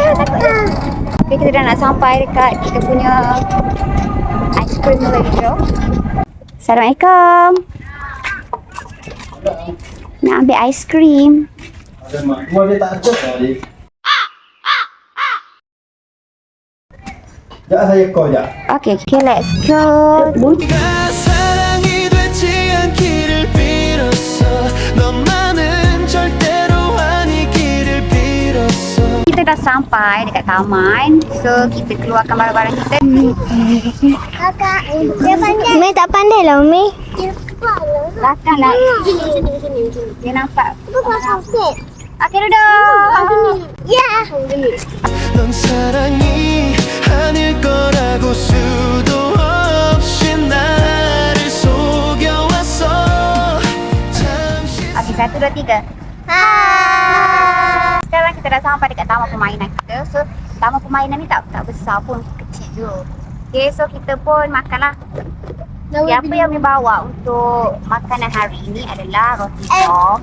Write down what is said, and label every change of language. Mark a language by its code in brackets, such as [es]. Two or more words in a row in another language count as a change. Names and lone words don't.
[ms] Okay, kita dah nak sampai dekat kita punya aiskrim Malaysia. Assalamualaikum. Nak ambil aiskrim. Mak dia tak ada tadi. Sekejap saya call sekejap. [en] Okay, let's go. [ko] 사랑이 되지 않기를 빌었어. 너만은 절대로 아니기를 빌었어. [ms] Kita dah sampai dekat taman. So kita keluarkan barang-barang kita. Kakak, dia pandai. Umi tak pandai lah, Umi. Belakang lah. Sini. Dia nampak. Itu kau sakit. Okay, duduk. Ya. [ko] 넌 사랑이 아닐 거라고 수도 없이 나를 [ms] 1, 2, 3. Hai. Sekarang kita dah sampai dekat taman permainan kita. So, taman permainan ni tak besar pun, kecil je. Okay, so kita pun makanlah. Okay, apa yang kami bawa untuk makanan hari ini adalah roti bom.